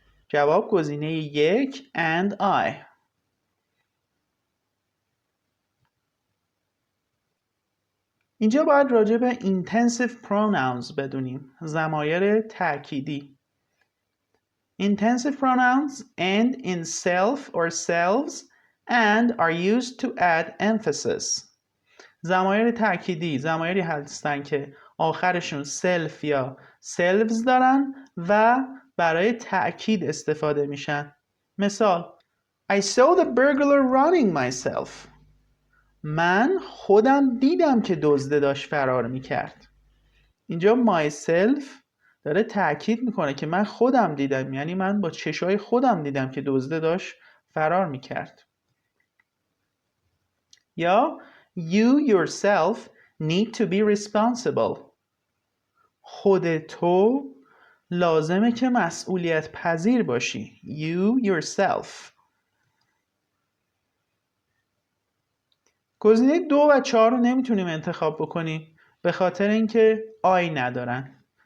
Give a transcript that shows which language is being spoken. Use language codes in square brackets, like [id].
[fa] جواب گزینه 1 and I. اینجا باید راجع به intensive pronouns بدونیم، ضمایر تأکیدی. [en] Intensive pronouns end in self or selves and are used to add emphasis. [fa] ضمایر تأکیدی ضمایری هستند که آخرشون self یا selves دارن و برای تأکید استفاده میشن. [en] مثال I saw the burglar running myself. [fa] من خودم دیدم که دزد داشت فرار میکرد. اینجا myself داره تأکید میکنه که من خودم دیدم، یعنی من با چشای خودم دیدم که دزد داشت فرار میکرد. [en] یا you yourself need to be responsible. [fa] خود تو لازمه که مسئولیت پذیر باشی. [en] You yourself. [fa] گزینه 2 و 4 رو نمیتونیم انتخاب بکنیم به خاطر اینکه I ندارن.